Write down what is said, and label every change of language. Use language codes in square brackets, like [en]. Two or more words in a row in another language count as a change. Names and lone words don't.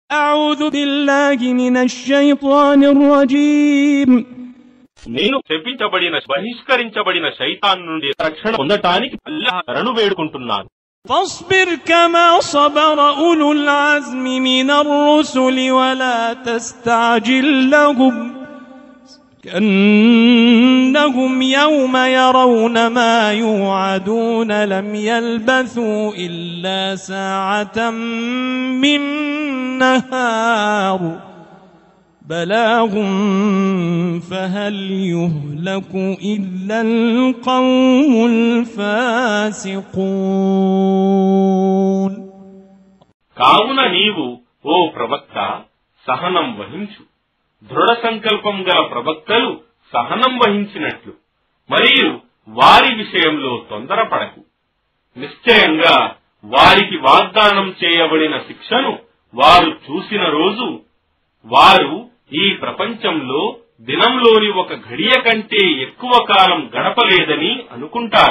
[ar] أعوذ بالله من الشيطان الرجيم [te] నేను శపించబడిన బహిష్కరించబడిన శైతాన్ నుండి రక్షణ పొందటానికి అల్లాహ్ శరణు వేడుకుంటున్నాను. [ar] فاصبر كما صبر أولو العزم من الرسل ولا تستعجل لهم كأنهم يوم يرون ما يوعدون لم يلبثوا إلا ساعة من نهار بلاغ فهل يهلك إلا القوم الفاسقون. [te] కావున నీవు ఓ ప్రవక్త సహనం వహించు. దృఢ సంకల్పం గల ప్రవక్తలు సహనం వహించినట్లు మరియు వారి విషయంలో తొందరపడకు. నిశ్చయంగా వారికి వాగ్దానం చేయబడిన శిక్షను వారు చూసిన రోజు వారు ఈ ప్రపంచంలో దినంలోని ఒక ఘడియ కంటే ఎక్కువ కాలం గడపలేదని అనుకుంటారు.